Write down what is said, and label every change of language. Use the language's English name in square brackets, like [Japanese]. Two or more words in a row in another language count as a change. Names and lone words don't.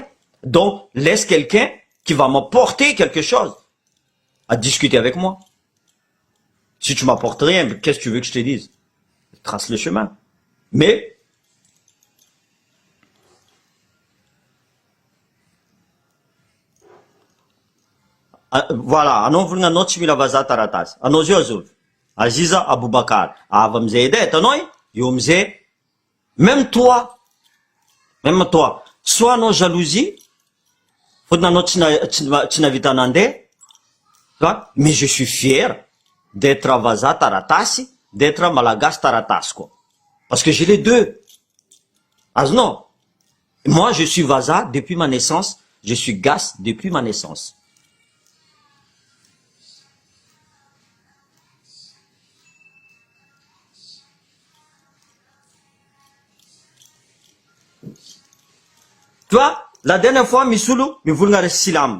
[French] Donc, laisse quelqu'un qui va m'apporter quelque chose à discuter avec moi. Si tu m'apportes rien, qu'est-ce que tu veux que je te dise? Trace le chemin. Mais, voilà, [Malagasy] anao volagna anao tsy mila vazaha taratasy. Anao zio azovy. Aziza Aboubakar. Avy amizay edy hitanao eo amizay, [French] même toi, [Malagasy] soit anao jalousie, fotony anao tsy navita nandeha, [French] mais je suis fier d'être [Malagasy] vazaha taratasy, [French] d'être [Malagasy] malagasy taratasy [French] quoi. Parce que j'ai les deux. Azonao? Moi je suis vazaha depuis ma naissance, je suis gasy depuis ma naissance. Tu vois, la dernière fois, Missoulou, mais vous le silam.